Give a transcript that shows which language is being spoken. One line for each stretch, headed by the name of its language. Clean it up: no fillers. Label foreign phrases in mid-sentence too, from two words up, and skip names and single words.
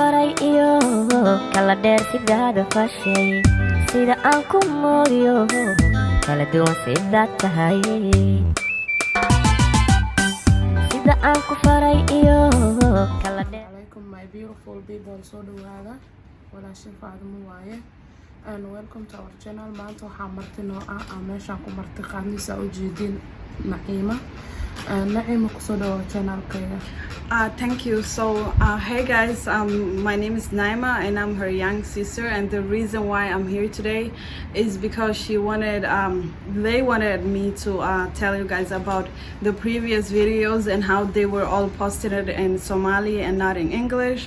Somali: faray iyo kala dheer sidaada fashay sida aan ku mooyo kala duwan sidaad tahay sida aan ku faray iyo kala dheer.
English: Alaikum my beautiful people,
Somali: soo dhawaada walaashin Faadimo waaye
English: and welcome to our channel.
Somali: Maanta waxaa marti noo ah meeshaan ku marti qaadnaysa u jeedin Naima. Naima kusoo dhawaada channelkayga.
English: Thank you. So, hey guys, my name is Naima and I'm her young sister. And the reason why I'm here today is because they wanted me to tell you guys about the previous videos and how they were all posted in Somali and not in English.